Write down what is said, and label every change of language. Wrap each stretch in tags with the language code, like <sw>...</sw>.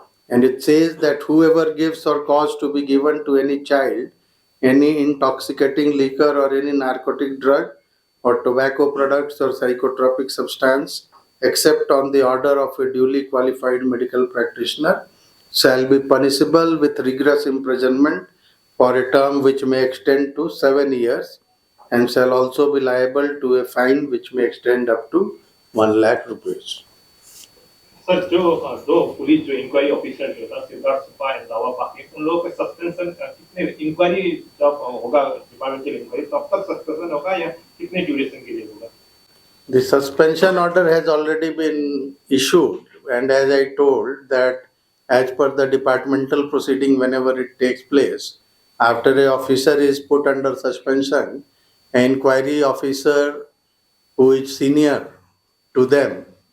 <en>And it says that whoever gives or cause to be given to any child any intoxicating liquor or any narcotic drug or tobacco products or psychotropic substance except on the order of a duly qualified medical practitioner shall be punishable with rigorous imprisonment for a term which may extend to 7 years and shall also be liable to a fine which may extend up to 1 lakh rupees.</en> <hi>Sir जो police जो inquiry officer जो था Siddharth Subba and दावा पाकिर, उन लोगों के suspension कितने inquiry जब होगा डिपार्टमेंटल इंक्वायरी तब तक सस्पेंशन होगा या कितने ड्यूरेशन के लिए होगा?</hi> <en>The suspension order has already been issued, and as I told that as per the departmental proceeding whenever it takes place, after a officer is put under suspension, an inquiry officer who is senior to them</en>